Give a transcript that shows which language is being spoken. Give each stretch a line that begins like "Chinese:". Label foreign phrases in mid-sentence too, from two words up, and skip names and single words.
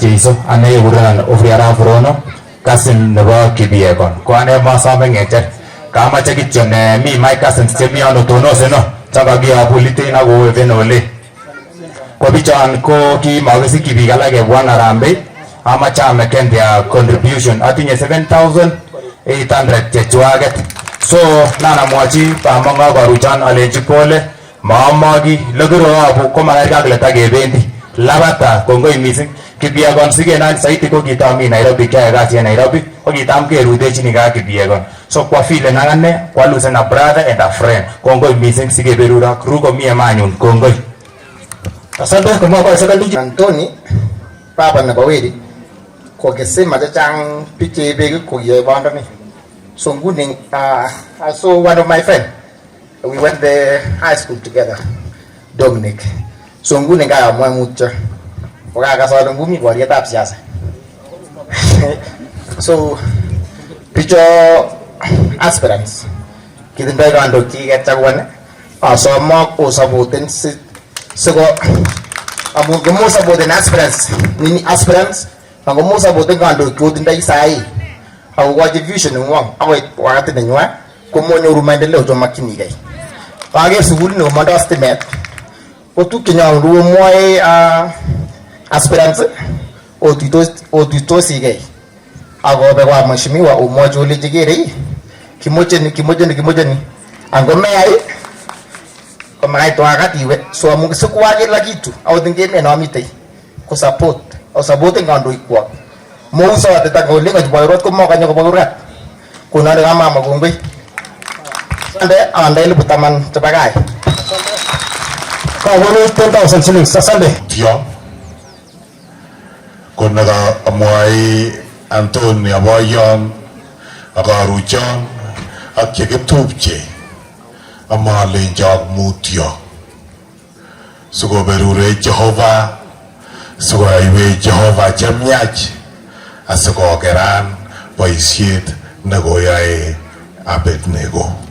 Kalenjin: Jeiso ane kekurenan Ofriara Furono cousin nebo Kipyegon ko ane masome ng'echer kamache kityo ne mi
English: my cousins
Kalenjin: chemi ano tonoseno chakakiyobu Litein akoweven ole ko bichon ko kimakisikyi biik alak kebwan Harambee amache ameken
English: their contribution
Kalenjin: atinye 7,800 chechwaket so nanamwochi bamong'o koruchon alenchi pole maamoki lekiroabu komakerke ak letakebendi labata kongoi mising Kipyegon sikenany saiti ko kitami Nairobi kyae kasi en Nairobi ko kitam kerutechini ka Kipyegon so kwa file nangane kwa lose na
English: brother and a friend
Kalenjin: kongoi mising sikeberurak ruko mie manyun kongoi
Swahili: asante kama kwa sekali
Kalenjin: Anthony baba nebo Weri kokisema chechang biik cheibek kokiyoe bandani so nguni
English: I saw one of my friend we went the high school together
Kalenjin: Dominic so nguni ngayamwa mutyo kokakasole ngumi boryetab siasa so bicho aspirants kitindoi kandoik chekikechaguan asomok osapoten siko amun komosapoten aspirants ako mosapoten kandoik chotindoi sahi akokochi vision nengwong akoi wakati nenywa komonyoru maendeleo chomakchinigei kaker sukulit nekomondoi stimet ko tuk chenyolu omwoe aspirants otuitosigei akobe kwa mheshimiwa omwochi olechi kerei kimocheni angomeyai komakait wakati iwe so amun sikwa
Swahili: kila kitu
Kalenjin: akot ing emet nomitei ko supporten kandoikwok mousote takole kachiboirot komokonye kobo kurgat konole kamama kongoi ande 10,000 chebo kai kawonu 10,000 shillings asante tio konaka amwai Anthony aboyon akaruchon ak chekitupche amalenjok mutyo sikoberure Jehova sikoiwech Jehova chemiach asikokeran boisiet nekoyoe Abednego.